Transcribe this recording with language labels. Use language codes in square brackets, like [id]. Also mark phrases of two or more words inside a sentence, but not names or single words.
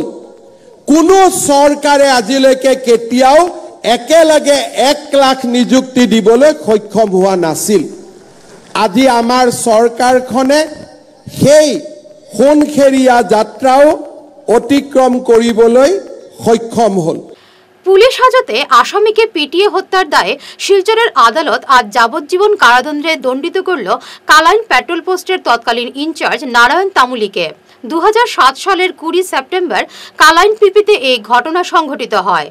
[as] কোনো চৰকাৰে আজিলৈকে কেতিয়াও একেলগে 1 লাখ নিযুক্তি দিবলৈ সক্ষম হোৱা নাছিল। আজি আমাৰ চৰকাৰখনে সেই সোণখেৰীয়া যাত্ৰাও অতিক্ৰম কৰিবলৈ সক্ষম হ'ল। [bn] পুলিশ হাজতে আসামিকে পিটিয়ে হত্যার দায়ে শিলচরের আদালত আজ যাবজ্জীবন কারাদণ্ডে দণ্ডিত করল কালাইন পেট্রোল পোস্টের তৎকালীন ইনচার্জ নারায়ণ তামুলিকে। 2007 সালের 20 সেপ্টেম্বর কালাইন পিপিতে এই ঘটনা সংঘটিত হয়।